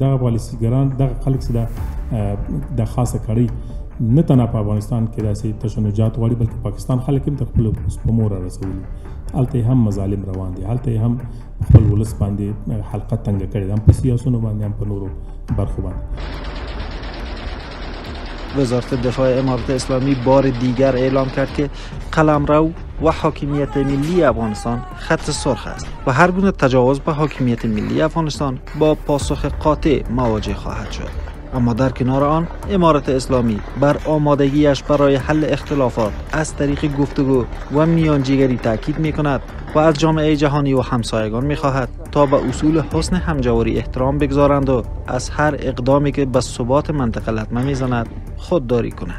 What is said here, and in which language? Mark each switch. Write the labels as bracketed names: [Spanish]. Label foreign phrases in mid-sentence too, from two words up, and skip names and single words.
[Pashto] دغه پالیسیګران، دغه خلک چې دا خاصه کړۍ نه تنها په افغانستان کې داسې تشنجات غواړي بلکې پاکستان خلک هم تر خپلو سپمو را رسولي، هلته یې هم مظالم روان دي، هلته یې هم خپل ولس باندې حلقه تنګه کړې ده، هم په سیاسونو باندې هم په نورو برخو باندې. [Persian] وزارت دفاع امارت اسلامی بار دیگر اعلام کرد که قلمرو و حاکمیت ملی افغانستان خط سرخ است و هر گونه تجاوز به حاکمیت ملی افغانستان با پاسخ قاطع مواجه خواهد شد. اما در کنار آن امارت اسلامی بر آمادگیش برای حل اختلافات از طریق گفتگو و میانجیگری تاکید می‌کند و از جامعه جهانی و همسایگان می‌خواهد تا به اصول حسن همجواری احترام بگذارند و از هر اقدامی که به ثبات منطقه لطمه می‌زند خودداری کنند.